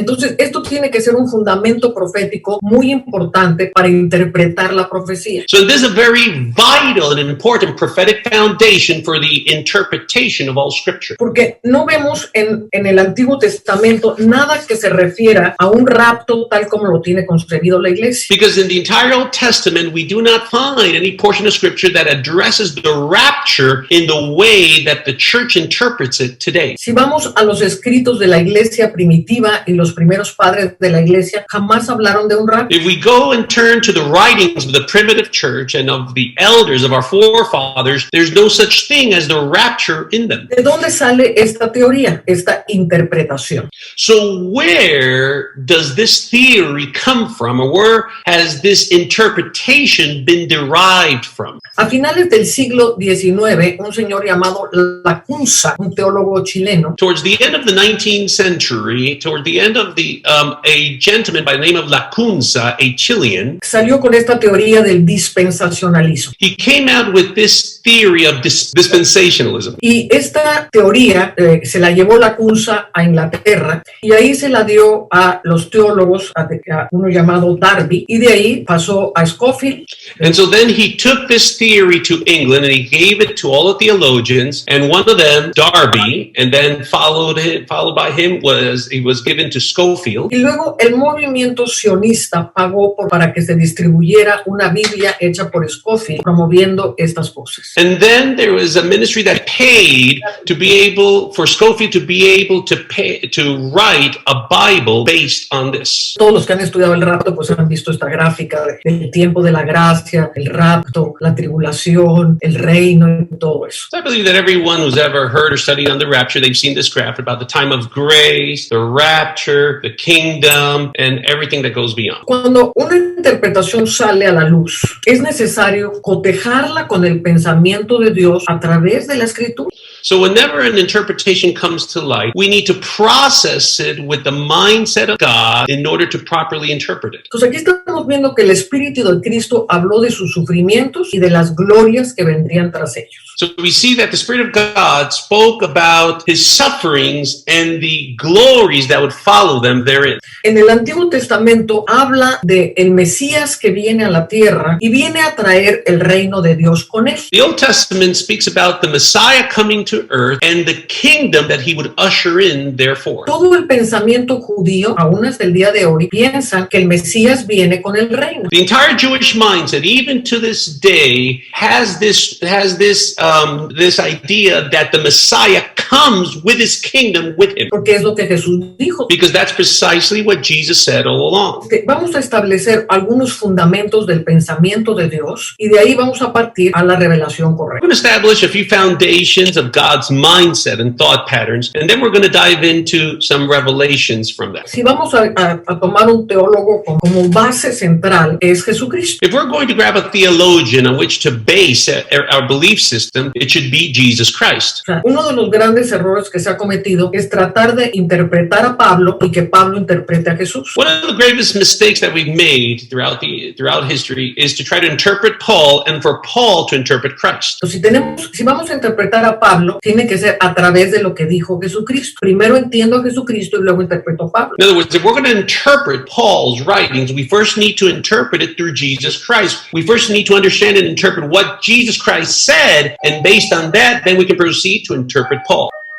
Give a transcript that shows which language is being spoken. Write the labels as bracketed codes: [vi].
[es] Entonces, esto tiene que ser un fundamento profético muy importante para interpretar la profecía. [en] So this is a very vital and important prophetic foundation for the interpretation of all scripture. [es] Porque no vemos en el Antiguo Testamento nada que se refiera a un rapto tal como lo tiene concebido la iglesia. [en] Because in the entire Old Testament, we do not find any portion of scripture that addresses the rapture in the way that the church interprets it today. [es] Si vamos a los escritos de la iglesia primitiva y los primeros padres de la iglesia, jamás hablaron de un rapto. [en] If we go and turn to the writings of the primitive church and of the elders of our forefathers, there's no such thing as the rapture in them. [es] ¿De dónde sale esta teoría, esta interpretación? [en] So where does this theory come from, or where has this interpretation been derived from? [es] A finales del siglo XIX, un señor llamado Lacunza, un teólogo chileno, [en] Towards the end of the 19th century, toward the end of a gentleman by the name of Lacunza, a Chilean, [es] salió con esta teoría del dispensacionalismo. [en] he came out with this theory of dispensationalism. [es] Y esta teoría se la llevó Lacunza a Inglaterra y ahí se la dio a los teólogos, a uno llamado Darby, y de ahí pasó a Scofield. [en] And so then he took this theory to England and he gave it to all the theologians, and one of them, Darby, and then followed by him he was given to Scofield. [es] Y luego el movimiento sionista pagó para que se distribuyera una Biblia hecha por Scofield, promoviendo estas cosas. [en] And then there was a ministry that paid to be able, for Scofield to be able to write a Bible based on this. [es] Todos los que han estudiado el rapto pues han visto esta gráfica del tiempo de la gracia, el rapto, la tribulación, el reino y todo eso. [en] So I believe that everyone who's ever heard or studied on the rapture, they've seen this graph about the time of grace, the rapture, the kingdom, and everything that goes beyond. [es] Cuando una interpretación sale a la luz, es necesario cotejarla con el pensamiento de Dios a través de la escritura. [en] So whenever an interpretation comes to light, we need to process it with the mindset of God in order to properly interpret it. [es] Entonces aquí estamos viendo que el Espíritu de Cristo habló de sus sufrimientos y de las glorias que vendrían tras ellos. [en] So we see that the Spirit of God spoke about his sufferings and the glories that would follow them therein. [es] En el Antiguo Testamento habla de el Mesías que viene a la tierra y viene a traer el reino de Dios con él. [en] The Old Testament speaks about the Messiah coming to earth and the kingdom that he would usher in therefore. [es] Todo el pensamiento judío, aún hasta el día de hoy, piensa que el Mesías viene con el reino. [en] The entire Jewish mindset, even to this day, has this this idea that the Messiah comes with his kingdom with him. [es] Porque es lo que Jesús dijo. [en] Because that's precisely what Jesus said all along. [es] Vamos a establecer algunos fundamentos del pensamiento de Dios y de ahí vamos a partir a la revelación correcta. [en] We're going to establish a few foundations of God's mindset and thought patterns, and then we're going to dive into some revelations from that. [es] Si vamos a tomar un teólogo como base central es Jesucristo. [en] If we're going to grab a theologian on which to base our belief system, it should be Jesus Christ. [es] O sea, uno de los grandes errores que se ha cometido es tratar de interpretar a Pablo y que Pablo interprete a Jesús. [en] One of the gravest mistakes that we've made throughout history is to try to interpret Paul and for Paul to interpret Christ. [es] Entonces, si vamos a interpretar a Pablo, tiene que ser a través de lo que dijo Jesucristo. Primero entiendo a Jesucristo y luego interpreto a Pablo. [en] In other words, if we're going to interpret Paul's writings, we first need to interpret it through Jesus Christ. We first need to understand and interpret what Jesus Christ said, and based on that, then we can proceed to interpret Paul.